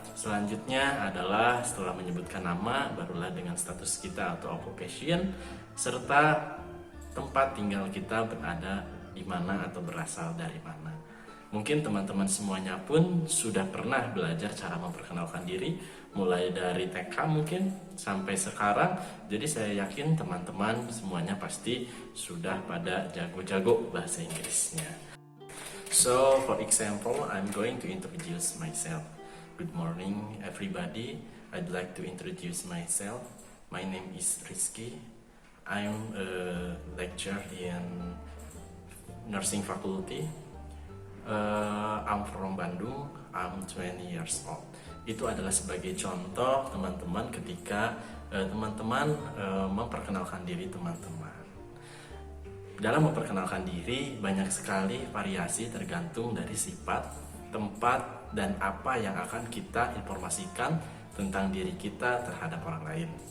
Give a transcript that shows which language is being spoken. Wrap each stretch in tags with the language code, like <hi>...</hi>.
<id>Selanjutnya adalah setelah menyebutkan nama, barulah dengan status kita atau occupation serta tempat tinggal kita berada di mana atau berasal dari mana. Mungkin teman-teman semuanya pun sudah pernah belajar cara memperkenalkan diri, mulai dari TK mungkin sampai sekarang. Jadi saya yakin teman-teman semuanya pasti sudah pada jago-jago bahasa Inggrisnya.</id> <en>So for example, I'm going to introduce myself. Good morning everybody, I'd like to introduce myself. My name is Rizky. I'm a lecturer in nursing faculty. I'm from Bandung, I'm 20 years old.</en> <id>Itu adalah sebagai contoh teman-teman ketika teman-teman memperkenalkan diri teman-teman. Dalam memperkenalkan diri banyak sekali variasi tergantung dari sifat, tempat, dan apa yang akan kita informasikan tentang diri kita terhadap orang lain.</id>